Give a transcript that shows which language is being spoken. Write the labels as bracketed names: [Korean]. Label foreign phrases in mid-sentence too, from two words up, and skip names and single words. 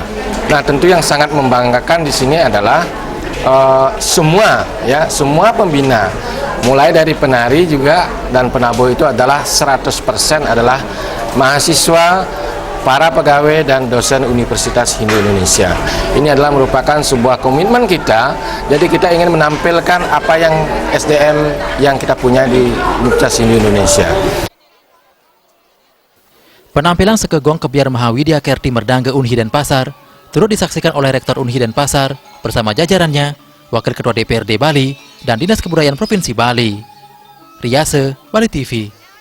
[Indonesian] Nah, tentu yang sangat membanggakan di sini adalah semua pembina, mulai dari penari juga dan penabuh itu adalah 100% adalah mahasiswa, para pegawai dan dosen Universitas Hindu Indonesia. Ini adalah merupakan sebuah komitmen kita. Jadi kita ingin menampilkan apa yang SDM yang kita punya di Universitas Hindu Indonesia. Penampilan Sekegong Kebiar Mahawidya Kerti Merdangga UNHI Denpasar turut disaksikan oleh Rektor UNHI Denpasar bersama jajarannya, Wakil Ketua DPRD Bali, dan Dinas Kebudayaan Provinsi Bali. Riase, Bali TV.